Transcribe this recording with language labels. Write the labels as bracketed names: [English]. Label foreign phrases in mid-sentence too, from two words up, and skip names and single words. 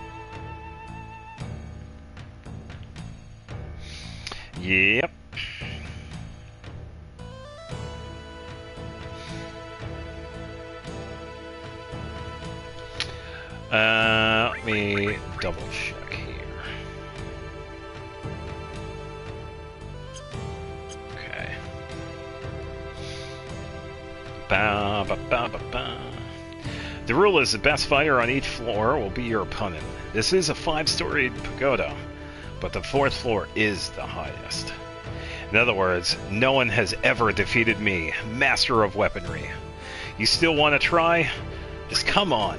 [English] Yep. Let me double check here. Okay. Ba, ba, ba, ba, ba. The rule is the best fighter on each floor will be your opponent. This is a 5-storied pagoda, but the 4th floor is the highest. In other words, no one has ever defeated me, master of weaponry. You still want to try? Just come on.